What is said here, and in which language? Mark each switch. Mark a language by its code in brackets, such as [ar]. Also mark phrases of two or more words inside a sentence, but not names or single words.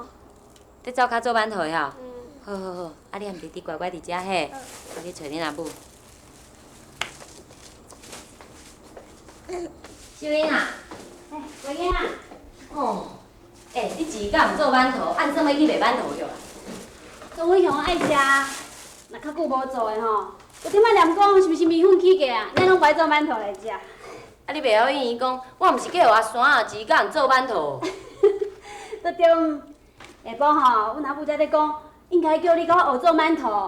[nan] 在灶骹做馒头的吼。好。啊，你和弟弟乖乖伫遮嘿。我去找你阿母。小英啊。乖囡仔。哦。你自敢毋做馒头，按什么去卖馒头着啦？总伟雄爱食，若较久无做的吼，我顶摆念讲是毋是米粉起价啊？咱拢摆做馒头来食。啊，你袂晓应伊讲，我毋是叫阿山啊，自敢毋做馒头。都对。下晡吼，阮阿母才咧讲，应该叫你甲我学做馒头。